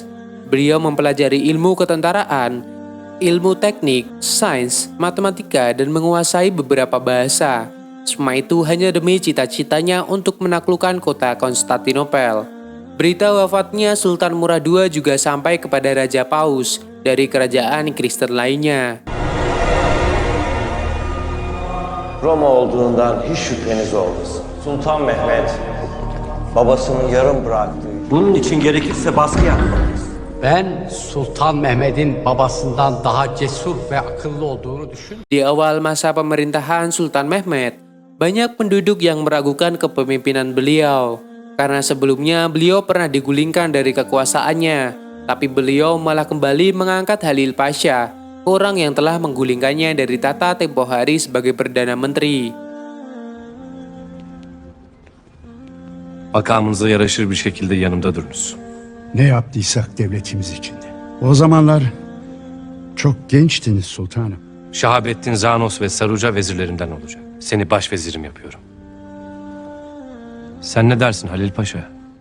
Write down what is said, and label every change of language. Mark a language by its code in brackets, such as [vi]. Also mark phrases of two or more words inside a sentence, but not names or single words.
[id] Beliau mempelajari ilmu ketentaraan, ilmu teknik, sains, matematika, dan menguasai beberapa bahasa. Semua itu hanya demi cita-citanya untuk menaklukkan kota Konstantinopel. Berita wafatnya Sultan Murad II juga sampai kepada Raja Paus dari kerajaan Kristen lainnya. [tr] Roma olduğundan hiç şüpheniz olmasın. Sultan Mehmet babasının yarım bıraktığı Bunun için gerekirse baskı yapmalıyız. Ben Sultan Mehmet'in babasından daha cesur ve akıllı olduğunu düşünüyorum. [id] Di awal masa pemerintahan Sultan Mehmed, banyak penduduk yang meragukan kepemimpinan beliau. Karena sebelumnya beliau pernah digulingkan dari kekuasaannya, tapi beliau malah kembali mengangkat Halil Pasha, orang yang telah menggulingkannya dari tata tempo hari sebagai Perdana Menteri. [tr] Makamınıza yaraşır bir şekilde yanımda durunuz. Ne yaptıysak devletimiz içindi. O zamanlar çok gençtiniz sultanım. Şahabettin Zanos ve Saruca vezirlerimden olacak. Seni başvezirim yapıyorum. Sen ne dersin Halil Paşa?